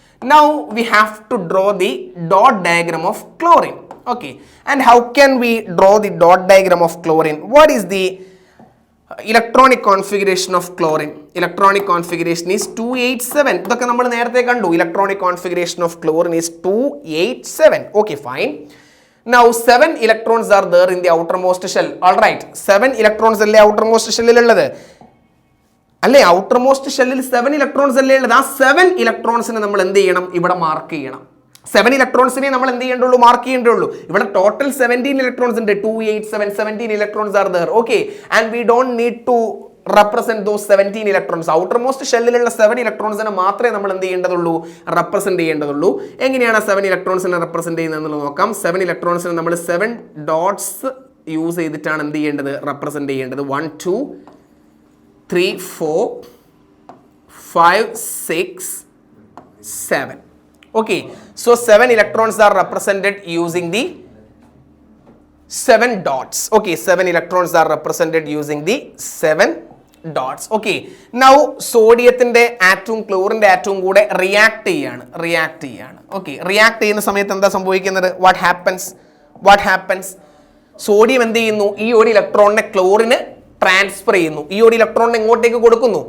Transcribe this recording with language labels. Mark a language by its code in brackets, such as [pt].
[en] Now we have to draw the dot diagram of chlorine. Okay, and how can we draw the dot diagram of chlorine? What is the electronic configuration of chlorine? Electronic configuration is 287. [ml] ഇതൊക്കെ നമ്മൾ നേരത്തെ കണ്ടു. [en] Electronic configuration of chlorine is 287. Okay, fine. Now 7 electrons are there in the outermost shell. All right, 7 electrons [ml] അല്ലേ outermost shellil ഉള്ളത് അല്ലേ? outermost shellil 7 electrons അല്ലേ ഉള്ളത്? ആ 7 electronsനെ നമ്മൾ എന്ത് ചെയ്യണം, ഇവിടെ മാർക്ക് ചെയ്യണം. 7 electronsനെ നമ്മൾ എന്ത് ചെയ്യേണ്ടുള്ളൂ, മാർക്ക് ചെയ്യേണ്ടുള്ളൂ. ഇവിടെ ടോട്ടൽ 17 electrons ഉണ്ട്. [en] 287, 17 electrons are there. Okay, and we don't need to represent those 17 electrons. [ml] outermost ഷെല്ലിലുള്ള 7 electronsനെ മാത്രമേ നമ്മൾ എന്ത് ചെയ്യേണ്ടതുള്ളൂ, റെപ്രസെന്റ് ചെയ്യേണ്ടതുള്ളൂ. എങ്ങനെയാണ് 7 electronsനെ റെപ്രസെന്റ് ചെയ്യുന്നത് നോക്കാം. 7 electronsനെ നമ്മൾ 7 ഡോട്ട്സ് യൂസ് ചെയ്തിട്ടാണ് എന്ത് ചെയ്യേണ്ടത്, റെപ്രസെന്റ് ചെയ്യേണ്ടത്. 1 2 3 4 5 6 7. [en] Okay, so 7 electrons are represented using the 7 dots. Okay, 7 electrons are represented using the 7 dots. Okay, now [ml] സോഡിയത്തിന്റെ ആറ്റവും ക്ലോറിന്റെ ആറ്റവും കൂടെ റിയാക്ട് ചെയ്യാണ്. Okay, റിയാക്ട് ചെയ്യുന്ന സമയത്ത് എന്താ സംഭവിക്കുന്നത്? [en] What happens? [ml] സോഡിയം എന്ത് ചെയ്യുന്നു, ഈ ഒരു ഇലക്ട്രോണിനെ ക്ലോറിന് ട്രാൻസ്ഫർ ചെയ്യുന്നു, ഈ ഒരു ഇലക്ട്രോൺ എങ്ങോട്ടേക്ക് കൊടുക്കുന്നു.